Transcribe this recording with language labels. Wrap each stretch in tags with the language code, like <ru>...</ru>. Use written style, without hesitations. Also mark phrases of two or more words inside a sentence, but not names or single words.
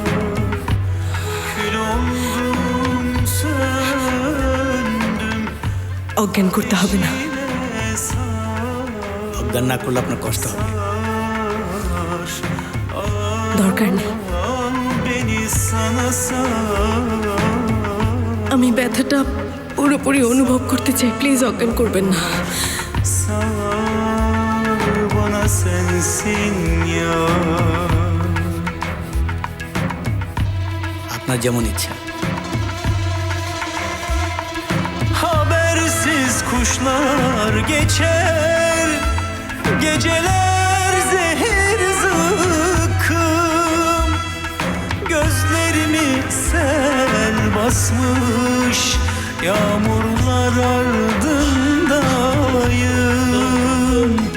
<tr>Kül oldum, söndüm,</tr> <bn>অজ্ঞান করতে হবে না।</bn> <tr>yine sar.</tr> <bn>অজ্ঞান না করলে আপনার কষ্ট হবে। দরকার নেই।</bn> <tr>Al beni sana sar.</tr> <bn>আমি ব্যথাটা পুরোপুরি অনুভব করতে চাই, প্লিজ অজ্ঞান করবেন না।</bn> <tr>Sar bana sensin ya.</tr> <bn>আপনার যেমন ইচ্ছা।</bn> <tr>Habersiz kuşlar geçer, geceler zehir zıkkım. Gözlerimi sel basmış, yağmurlar ardındayım.</tr>